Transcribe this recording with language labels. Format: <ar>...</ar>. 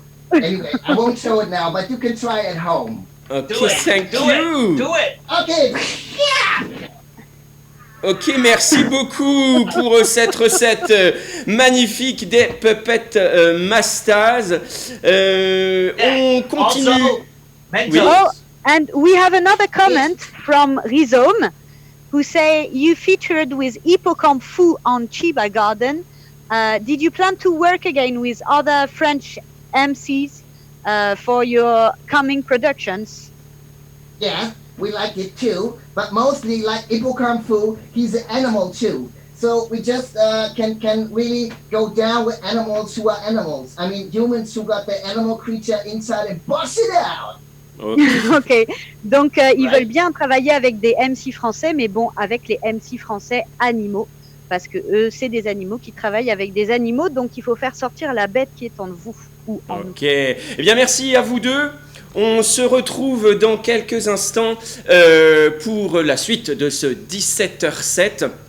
<en>Anyway, I won't show it now, but you can try at home. Ok, Do it. thank Do you. it. Do it. Okay.</en> <fr>Ok, merci beaucoup pour cette recette magnifique des Puppet Mastaz. On continue.</fr> <en>Also, Mentos. Oh, and we have another comment from Rhizome, who say you featured with Hippocampe Fou on Chiba Garden. Did you plan to work again with other French MCs for your coming productions? Yeah, we like it too, but mostly like Hippocampe Fu, he's an animal too. So we just can really go down with animals who are animals. I mean, humans who got the animal creature inside and bust it out.</en> <fr>Ok, donc ils veulent bien travailler avec des MC français, mais bon, avec les MC français animaux, parce que eux, c'est des animaux qui travaillent avec des animaux, donc il faut faire sortir la bête qui est en vous ou en nous. Ok, eh bien merci à vous deux. On se retrouve dans quelques instants pour la suite de ce 17h07.</fr>